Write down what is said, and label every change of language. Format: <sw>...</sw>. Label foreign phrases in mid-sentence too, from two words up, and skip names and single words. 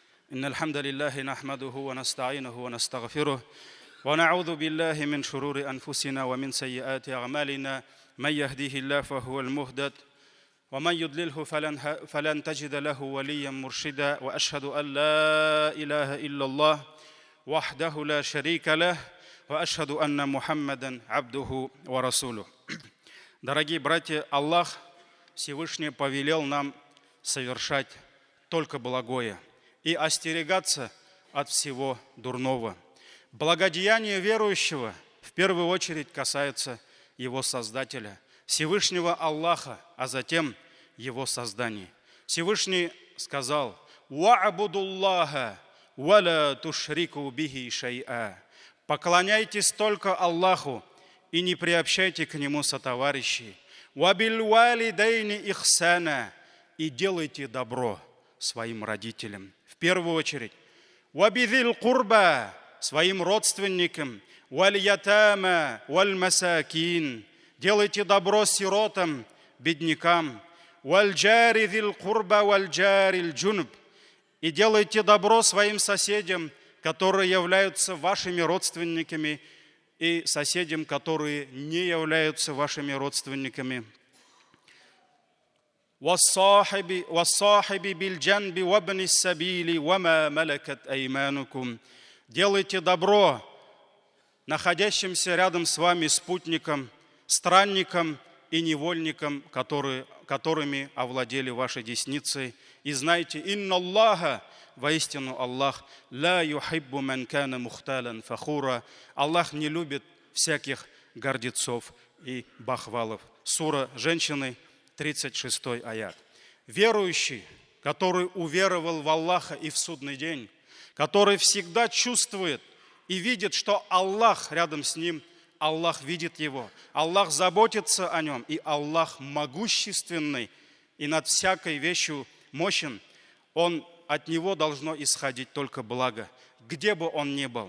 <ar>إن الحمد لله نحمده ونستعينه ونستغفره ونعوذ بالله من شرور أنفسنا ومن سيئات أعمالنا من يهديه الله فهو المهتد ومن يضلله فلن تجد له وليا مرشدا وأشهد أن لا إله إلا الله وحده لا شريك له وأشهد أن محمدا عبده ورسوله.</ar> <ru>Дорогие братья, Аллах Всевышний повелел нам совершать только благое и остерегаться от всего дурного. Благодеяние верующего в первую очередь касается его Создателя, Всевышнего Аллаха, а затем его созданий. Всевышний сказал:</ru> <ar>«واعبدوا الله ولا تشركوا به شيئا».</ar> <ru>Поклоняйтесь только Аллаху и не приобщайте к Нему сотоварищей.</ru> <ar>«وبالوالدين إحسانا».</ar> <ru>И делайте добро своим родителям. В первую очередь.</ru> <ar>«وبذي القربى».</ar> <ru>Своим родственникам.</ru> <ar>«واليتامى والمساكين».</ar> <ru>Делайте добро сиротам, беднякам.</ru> <ar>«والجار ذي القربى والجار الجنب».</ar> <ru>И делайте добро своим соседям, которые являются вашими родственниками, и соседям, которые не являются вашими родственниками.</ru> <ar>«والصاحب بالجنب وابن السبيل وما ملكت أيمانكم».</ar> <ru>Делайте добро находящимся рядом с вами спутникам, странникам и невольникам, которыми овладели ваши десницы. И знайте:</ru> <ar>«إن الله»,</ar> <ru>воистину Аллах,</ru> <ar>«لا يحب من كان مختالا فخورا».</ar> <ru>Аллах не любит всяких гордецов и бахвалов. Сура «Женщины», 36 аят. Верующий, который уверовал в Аллаха и в судный день, который всегда чувствует и видит, что Аллах рядом с ним, Аллах видит его, Аллах заботится о нем, и Аллах могущественный и над всякой вещью мощен, от него должно исходить только благо, где бы он ни был.</ru>